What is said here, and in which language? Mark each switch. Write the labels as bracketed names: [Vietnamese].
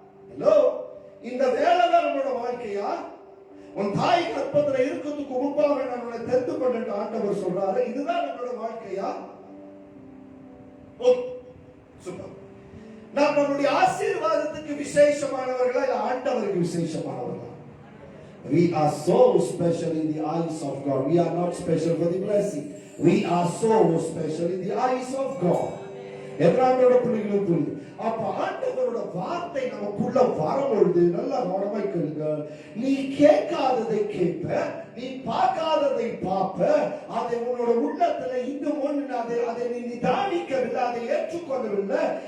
[Tamil] Hello, இந்த வேலை தான் நம்மளோட வாழ்க்கையா? உன் தாய் கற்பத்துல இருக்கிறதுக்கு முன்பாக நான் உன்னை தெரிந்து கொண்ட ஆண்டவர் சொல்றாரு, இதுதான் நம்மளோட வாழ்க்கையா? சூப்பர். நாம் நம்முடைய ஆசீர்வாதத்துக்கு விசேஷமானவர்களா இல்ல ஆண்டவருக்கு விசேஷமானவர்களா? [English] We are so special in the eyes of God. We are not special for the blessing. We are so special in the eyes of God. [Tamil] எத்தனாமோட பிள்ளைகளும் புரியுது. அப்ப ஆண்டவரோட வார்த்தை நமக்குள்ள வரும்பொழுது நல்லா கவனமாய் கேளுங்க. நீ கேட்காததை கேட்ப, நீ பார்க்காததை பார்ப்ப, அதை உன்னோட உள்ளத்துல இன்னும் ஒன்று அதை நீ நிதானிக்கவில்லை, அதை ஏற்றுக்கொள்ளவில்லை.